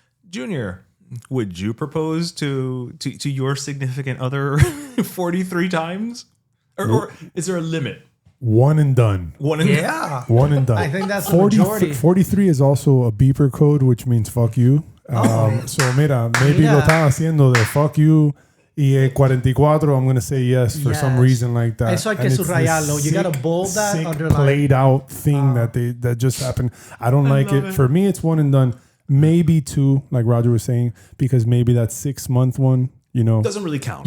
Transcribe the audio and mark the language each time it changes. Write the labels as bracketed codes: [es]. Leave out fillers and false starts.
[en] Junior, would you propose to your significant other 43 times? Or is there a limit? One and done. One and One and done. I think that's the majority. 43 is also a beeper code, which means fuck you. So [es] mira, [en] maybe [es] lo están haciendo de [en] fuck you. Y 44, I'm going to say yes for some reason like that. [es] Eso hay que subrayarlo. [en] You got to bold that, underline. Played out thing that just happened. I don't like it. For me, it's one and done. Maybe two, like Roger was saying, because maybe that 6 month one, you know, doesn't really count.